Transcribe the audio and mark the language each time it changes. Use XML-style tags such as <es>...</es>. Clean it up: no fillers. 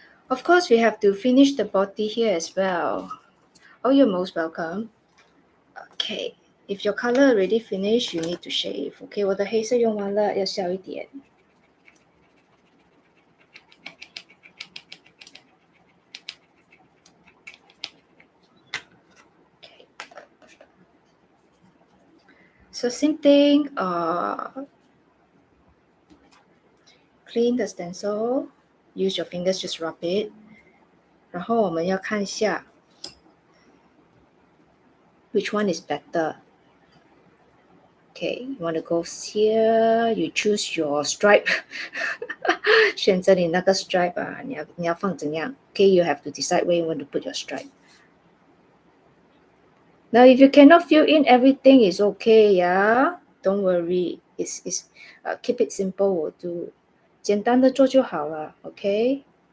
<en>Of course, we have to finish the body here as well. Oh, you're most welcome. Okay, if your color already finished, you need to shave.</en> <zh>Okay, 我的黑色用完了，要小一点。</zh> <en>Okay. So same thing. Clean the stencil. Use your fingers, just rub it.</en> <zh>然后我们要看一下</zh> <en>which one is better. Okay, you want to go here, you choose your stripe.</en> <zh>选择你那个 stripe 啊，你要放怎样</zh> <en>Okay, you have to decide where you want to put your stripe. Now, if you cannot fill in everything, it's okay, yeah? Don't worry. Keep it simple will do.</en> <zh>简单的做就好了 okay?</zh>